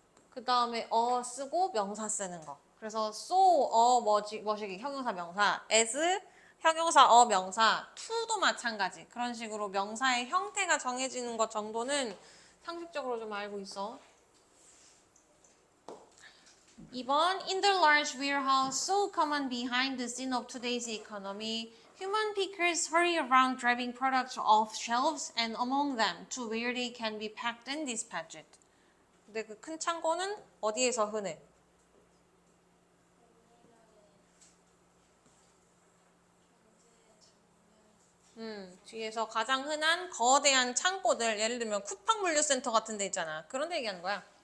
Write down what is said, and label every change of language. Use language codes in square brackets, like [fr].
[ko] 그 다음에 쓰고 명사 쓰는 거. 그래서 so, 뭐시기 형용사 명사, as 형용사 명사, to도 마찬가지. 그런 식으로 명사의 형태가 정해지는 것 정도는 상식적으로 좀 알고 있어. [en] 2번 In the large warehouse so common behind the scene of today's economy, human pickers hurry around driving products off shelves and among them to where they can be packed and dispatched. [ko] 근데 그 큰 창고는 어디에서 흔해? 뒤에서 가장 흔한 거대한 창고들, 예를 들면 쿠팡 물류센터 같은 데 있잖아. 그런 데 얘기하는 거야.